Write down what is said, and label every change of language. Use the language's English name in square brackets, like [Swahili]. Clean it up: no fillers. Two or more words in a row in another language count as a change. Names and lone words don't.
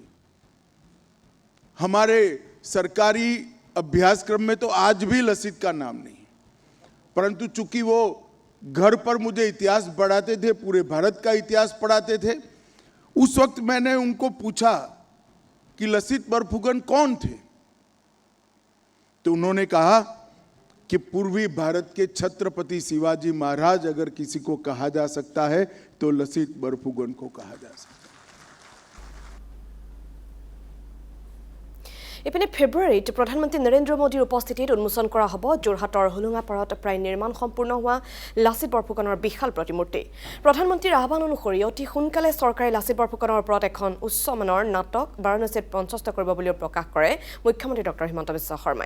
[Hindi] हमारे सरकारी अभ्यासक्रम में तो आज भी लसित का नाम नहीं, परंतु चूंकि वो घर पर मुझे इतिहास पढ़ाते थे, पूरे भारत का इतिहास पढ़ाते थे, उस वक्त मैंने उनको पूछा कि लसित बरफुकन कौन थे, तो उन्होंने कहा कि पूर्वी भारत के छत्रपति शिवाजी महाराज अगर किसी को कहा जा सकता है तो लसित बरफुकन को कहा जा सकता है। [Assamese] ইপিনে ফেব্ৰুৱাৰীত প্ৰধানমন্ত্ৰী নৰেন্দ্ৰ মোদীৰ উপস্থিতিত উন্মোচন কৰা হ'ব যোৰহাটৰ হুলুঙাপাৰত প্ৰায় নিৰ্মাণ সম্পূৰ্ণ হোৱা লাচিত বৰফুকনৰ বিশাল প্ৰতিমূৰ্তি। প্ৰধানমন্ত্ৰীৰ আহ্বান অনুসৰি অতি সোনকালে চৰকাৰে লাচিত বৰফুকনৰ ওপৰত এখন উচ্চমানৰ নাটক বাৰাণসীত মঞ্চস্থ কৰিব বুলিও প্ৰকাশ কৰে মুখ্যমন্ত্ৰী ডক্টৰ হিমন্ত বিশ্ব শৰ্মাই।